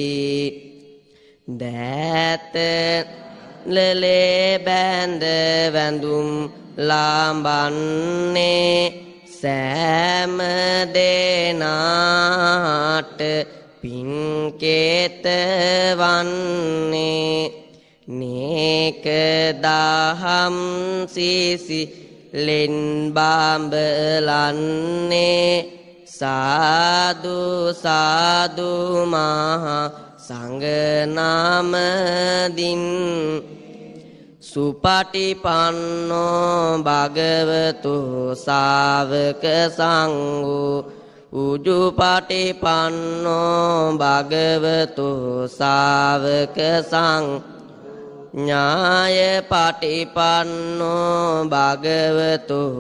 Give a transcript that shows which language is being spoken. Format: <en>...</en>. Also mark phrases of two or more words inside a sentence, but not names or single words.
<si>දෑත ලලේ බැඳ වැඳුම් ලාඹන්නේ සෑම දෙනාට පින්කේත වන්නේ නේක දහම් සිසිලෙන් බඹලන්නේ</si> <pi>සාදු සාදු</pi> <si>මහා සංඝ නාමදින්</si> <pi>සුපටිපන්නෝ භගවතු ශාවක සංඝෝ උජුපටිපන්නෝ භගවතු ශාවක සංඝෝ ඥාය පටිපන්නෝ භගවතු</pi>